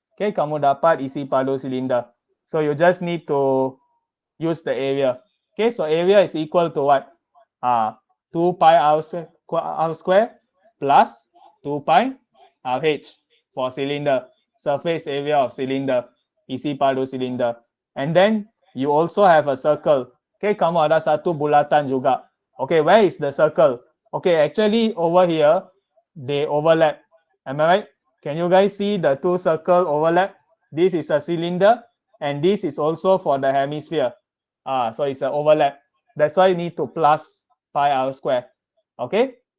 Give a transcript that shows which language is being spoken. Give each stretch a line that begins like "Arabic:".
English: Okay,
Malay: kamu dapat isi padu
English: cylinder. So you just need to use the area. Okay, so area is equal to what? 2 pi r square plus 2 pi rh for cylinder. Surface area of cylinder.
Malay: Isi padu cylinder.
English: And then you also have a circle.
Malay: Okay, kamu ada satu bulatan juga.
English: Okay, where is the circle? Okay, actually over here, they overlap. Am I right? Can you guys see the two circle overlap? This is a cylinder and this is also for the hemisphere. So it's an overlap. That's why you need to plus pi r square. Okay?